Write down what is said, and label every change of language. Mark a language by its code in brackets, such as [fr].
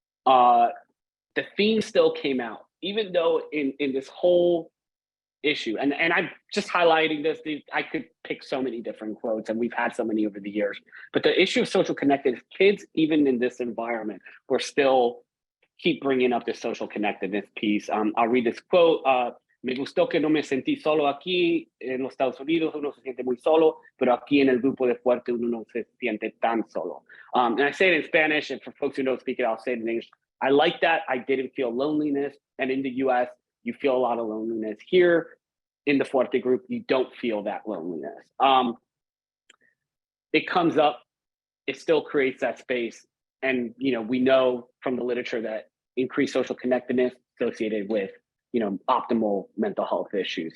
[en] The theme still came out, even though in this whole issue, and I'm just highlighting this, I could pick so many different quotes, and we've had so many over the years, but the issue of social connectedness, kids, even in this environment, we're still keep bringing up this social connectedness piece. I'll read this quote. [es] Me gustó que no me sentí solo aquí en los Estados Unidos, uno se siente muy solo, pero aquí en el grupo de Fuerte uno no se siente tan solo. [en] And I say it in Spanish, and for folks who don't speak it, I'll say it in English. I like that. I didn't feel loneliness, and in the US, you feel a lot of loneliness. Here in the Fuerte group, you don't feel that loneliness. It comes up, it still creates that space. And, we know from the literature that increased social connectedness associated with, optimal mental health issues.